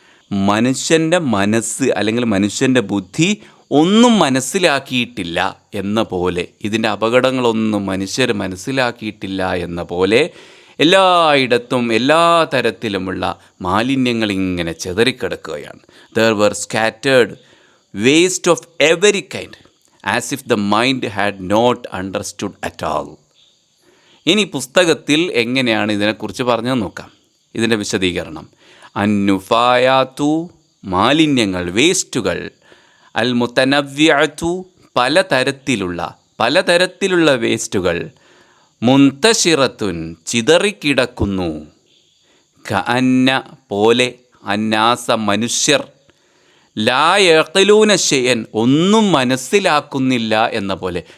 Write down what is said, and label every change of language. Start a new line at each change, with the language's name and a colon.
Malayalam: മനുഷ്യൻ്റെ മനസ്സ് അല്ലെങ്കിൽ മനുഷ്യൻ്റെ ബുദ്ധി ഒന്നും മനസ്സിലാക്കിയിട്ടില്ല എന്ന പോലെ, ഇതിൻ്റെ അപകടങ്ങളൊന്നും മനുഷ്യർ മനസ്സിലാക്കിയിട്ടില്ല എന്ന പോലെ എല്ലായിടത്തും എല്ലാ തരത്തിലുമുള്ള മാലിന്യങ്ങൾ ഇങ്ങനെ ചെതറിക്കിടക്കുകയാണ്.
English: There were scattered waste of every kind as if the mind had not understood at all.
Malayalam: ഇനി പുസ്തകത്തിൽ എങ്ങനെയാണ് ഇതിനെക്കുറിച്ച് പറഞ്ഞു നോക്കാം. ഇതിൻ്റെ വിശദീകരണം: അന്നുഫായാത്തു മാലിന്യങ്ങൾ, വേസ്റ്റുകൾ, അൽ മുതനവ്വിഅത്തു പലതരത്തിലുള്ള വേസ്റ്റുകൾ, മുന്തശിറത്തുൻ ചിതറിക്കിടക്കുന്നു, കഅന്ന പോലെ, അന്നാസ മനുഷ്യർ, ലാ യഖിലൂന ശൈഅൻ ഒന്നും മനസ്സിലാക്കുന്നില്ല എന്ന പോലെ.